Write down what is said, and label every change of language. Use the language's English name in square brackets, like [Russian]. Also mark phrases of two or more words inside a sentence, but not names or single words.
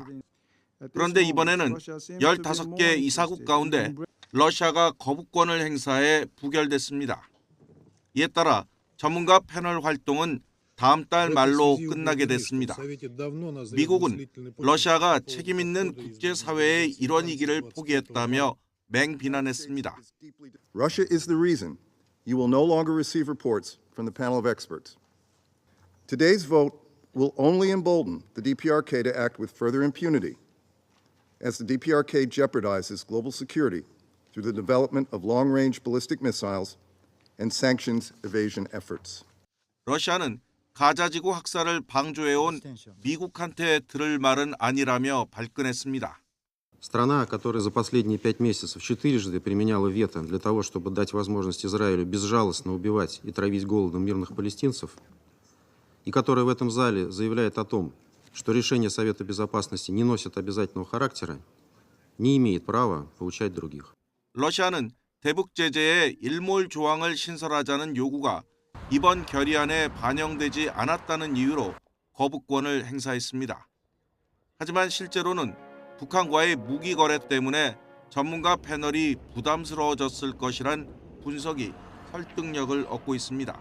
[Korean] 그런데 이번에는 15개 이사국 가운데 러시아가 거부권을 행사해 부결됐습니다. 이에 따라 전문가 패널 활동은 다음 달 말로 끝나게 됐습니다. 미국은 러시아가 책임 있는 국제사회의 일원이기를 포기했다며 맹비난했습니다. [English] Russia is the reason you will no longer receive reports from the panel of experts. Today's vote will only embolden the DPRK to act with further impunity, as the DPRK jeopardizes global security through the development of long-range ballistic missiles and sanctions evasion efforts. [Korean] 러시아는 가자지구 학살을 방조해온 미국한테 들을 말은 아니라며 발끈했습니다. [Russian] Страна, которая за последние 5 месяцев 4-жды применяла вето для того, чтобы дать возможность Израилю безжалостно убивать и травить голодом мирных палестинцев, и которая в этом зале заявляет о том, что решения Совета Безопасности не носят обязательного характера, не имеет права поучать других. [Korean] 러시아는 대북 제재에 일몰 조항을 신설하자는 요구가 이번 결의안에 반영되지 않았다는 이유로 거부권을 행사했습니다. 하지만 실제로는 북한과의 무기 거래 때문에 전문가 패널이 부담스러워졌을 것이란 분석이 설득력을 얻고 있습니다.